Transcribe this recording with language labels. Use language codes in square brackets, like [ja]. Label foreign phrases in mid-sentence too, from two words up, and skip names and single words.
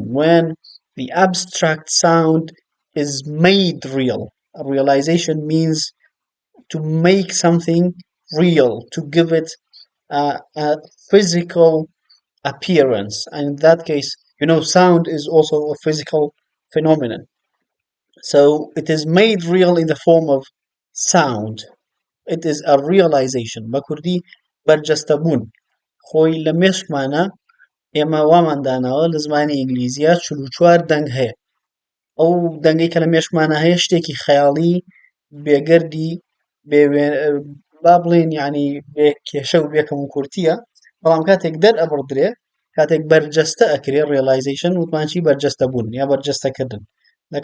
[en] When the abstract sound is made real, a realization means to make something real, to give it a physical appearance. And in that case, sound is also a physical phenomenon. So it is made real in the form of sound. It is a realization. [ckb] بكردي برجستبون خۆی لە مێشکمانە ئێمە واماندانەوە لە زمانی ئینگلیزیە چل و چوار دەنگ هەیە ئەو دەنگەی کە لە مێشکمانە هەیە شتێکی خەیاڵی بێگەردی با بڵێن یعنی بێ کێشە و بێکەم و کورتیە بەڵام کاتێک دەرئەبڕدرێ کاتێک بەرجەستە ئەکرێ ڕێڵایزیشن وتمانچی بەرجەستە بوون یا بەرجەستەکردن لە